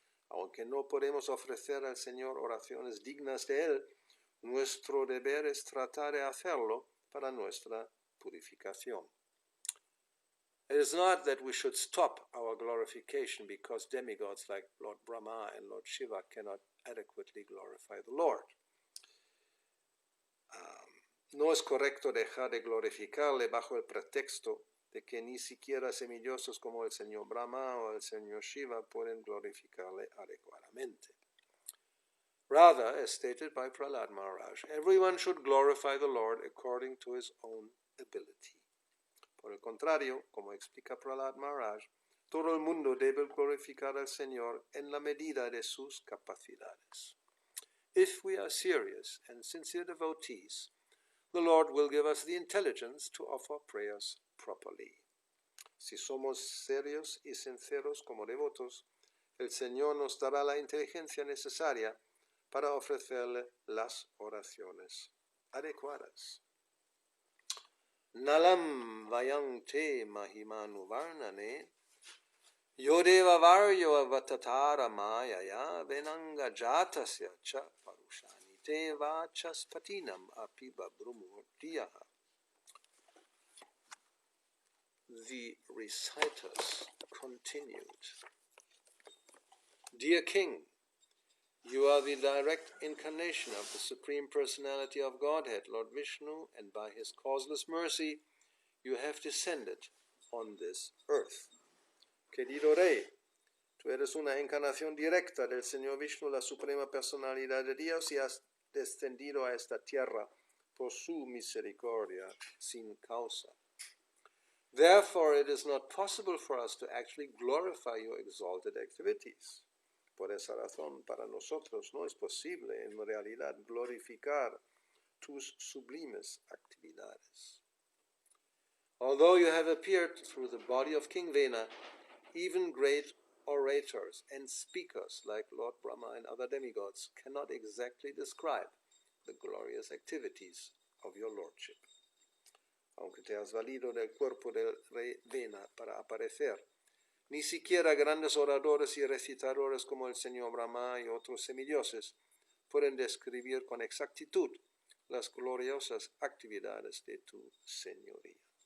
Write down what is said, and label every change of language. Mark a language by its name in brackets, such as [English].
[Spanish] Aunque no podemos ofrecer al Señor oraciones dignas de Él, nuestro deber es tratar de hacerlo para nuestra purificación. [English] It is not that we should stop our glorification because demigods like Lord Brahma and Lord Shiva cannot adequately glorify the Lord. [Spanish] No es correcto dejar de glorificarle bajo el pretexto de que ni siquiera semidioses como el Señor Brahma o el Señor Shiva pueden glorificarle adecuadamente. [English] Rather, as stated by Prahlad Maharaj, everyone should glorify the Lord according to his own ability. [Spanish] Por el contrario, como explica Prahlad Maharaj, todo el mundo debe glorificar al Señor en la medida de sus capacidades. [English] If we are serious and sincere devotees, the Lord will give us the intelligence to offer prayers properly. [Spanish] Si somos serios y sinceros como devotos, el Señor nos dará la inteligencia necesaria para ofrecerle las oraciones adecuadas. [Sanskrit] Nalam vayang te mahimanu varnane yodeva varyo avatatara mayaya venanga jatasya cha parushani te vachas patinam api babrumurtiyaha. [English] The reciters continued. Dear King, you are the direct incarnation of the Supreme Personality of Godhead, Lord Vishnu, and by his causeless mercy, you have descended on this earth. [Spanish] Querido Rey, tú eres una encarnación directa del Señor Vishnu, la Suprema Personalidad de Dios, y has descendido a esta tierra por su misericordia sin causa. [English] Therefore, it is not possible for us to actually glorify your exalted activities. [Spanish] Por esa razón, para nosotros no es posible en realidad glorificar tus sublimes actividades. [English] Although you have appeared through the body of King Vena, even great orators and speakers like Lord Brahma and other demigods cannot exactly describe the glorious activities of your lordship. [Spanish] Aunque te has valido del cuerpo del rey Vena para aparecer, ni siquiera grandes oradores y recitadores como el señor Brahma y otros semidioses pueden describir con exactitud las gloriosas actividades de tu señoría.